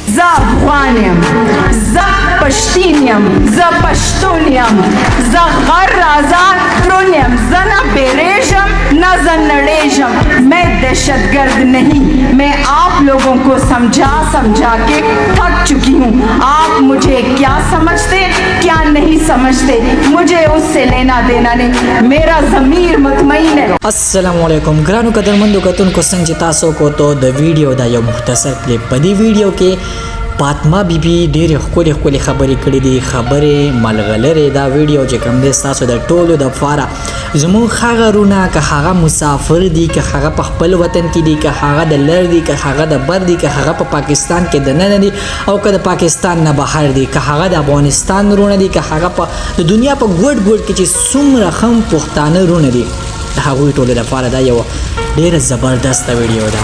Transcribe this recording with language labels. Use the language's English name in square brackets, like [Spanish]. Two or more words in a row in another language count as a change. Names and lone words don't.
[Pashto] زه افغان یم، زه پښتین یم، زه پښتون یم، زه غر آزاد ترون یم، زه نہ بیریږم نہ زه نړیږم. [Urdu] میں دہشت گرد نہیں، میں آپ لوگوں کو سمجھا سمجھا کے تھک چکی ہوں. آپ مجھے کیا سمجھتے کیا نہیں سمجھتے مجھے اس سے لینا دینا نہیں. میرا ضمیر مطمئن ہے. [Pashto] السلام علیکم ګرانو قدرمندو کتونکو، څنګه چې تاسو کو د ویډیو دا یو مختصر کلیپ په دې ویډیو کې فاطمه بیبي ډېرې ښکلې خبرې کړې دي، خبرې ملغلرې. دا ویډیو چې کوم دی ستاسو د ټولو دپاره زموږ هغه رونه که هغه مسافر دي، که هغه په خپل وطن کې دي، که هغه د لر دي، که هغه د بر دي، که هغه په پاکستان کې دننه دي او که د پاکستان نه بهر دي، که هغه د افغانستان رونه دي، که هغه په د دنیا په ګوټ ګوټ کې چې څومره هم پښتانه رونه دي، د هغوی ټولو دپاره دا یو ډېره زبردسته ویډیو ده.